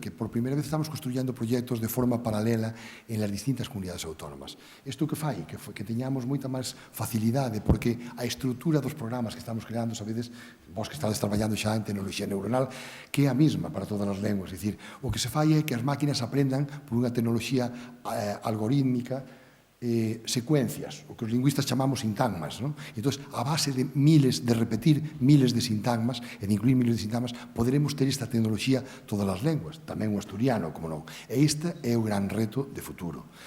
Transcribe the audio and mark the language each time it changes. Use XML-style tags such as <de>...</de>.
<es>Que por primera vez estamos construyendo proxectos de forma paralela en las distintas comunidades autónomas.</es> <gl>Isto que fai? Que teñamos moita máis facilidade, porque a estrutura dos programas que estamos creando, sabedes, vos que estades traballando xa en tecnoloxía neuronal, que é a mesma para todas as lenguas. É dicir, o que se fai é que as máquinas aprendan por unha tecnoloxía algorítmica, secuencias, o que os lingüistas chamamos sintagmas, non? Entón, a base de repetir miles de sintagmas e de incluir miles de sintagmas, poderemos ter esta tecnoloxía todas as lenguas, tamén o asturiano, como non. E este é o gran reto de futuro.</gl>